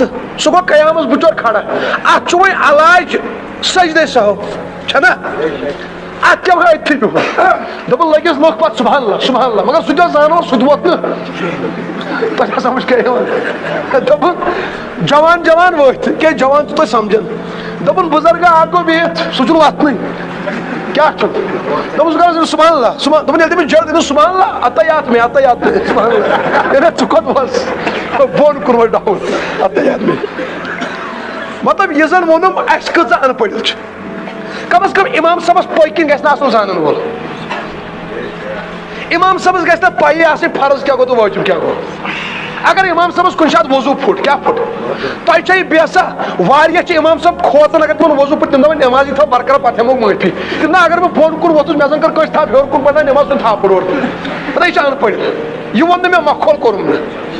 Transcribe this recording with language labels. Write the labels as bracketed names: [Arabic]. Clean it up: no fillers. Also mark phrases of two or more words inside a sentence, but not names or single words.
[Kashmiri] سُہ گوٚو قیامس بچور کھڑا اتھ چھُ وۄنۍ علاج سجدے سہو چھنا اتھ کیٛاہ وۄنۍ أتھی بِہُن دوٚپُن لٔگِس لوٚگ پتہٕ سبحان اللہ مگر سُہ تہِ اوس زانان سُہ تہِ ووت نہٕ تۄہہِ سمجھ کیٛاہ یِوان دوٚپُن جوان ؤتھۍ کیٛازِ جوان چھُ تۄہہِ سمجھان دوٚپُن بُزرگا اکھ گوٚو بِہِتھ سُہ چھُنہٕ وتھنٕے کیٛاہ چھُ دوٚپُن ژٕ کر سبحان اللہ دوٚپُن ییٚلہِ تٔمِس جڑ دٔپِس سبحان اللہ اتحیات میں سبحان اللہ ژٕ کوٚت وس بۄن کوٚر وۄنۍ ڈاوُن اتحیات میں مطلب یہِ زن ووٚنُم اسہِ کۭژاہ ان پٔڑِل چھِ کم از کم امام صٲبس پٔکۍ کِنۍ گژھِ نہٕ آسُن زانن وول امام صٲبس گژھِ نہٕ پایی آسٕنۍ فرض کیٛاہ گوٚو تہٕ واجب کیٛاہ گوٚو اگر امام صٲبس کُنہِ ساتہٕ وضوٗ پھُٹ کیٛاہ پھُٹ تۄہہِ چھا یہِ باسا واریاہ چھِ امام صٲب کھوژان اگر تِمن وضوٗ پھُٹ تِم دپان نٮ۪مازی تھاو برقرار پتہٕ ہٮ۪موکھ معٲفی تِم نہ اگر بہٕ بۄن کُن ووتھُس مےٚ زن کٔر کٲنٛسہِ تھپھ ہیوٚر کُن پتہٕ نٮ۪ماز تُہۍ تھپھ اورٕ دپان یہِ چھِ ان پٔڑ یہِ ووٚن نہٕ مےٚ مکھول کوٚرُم نہٕ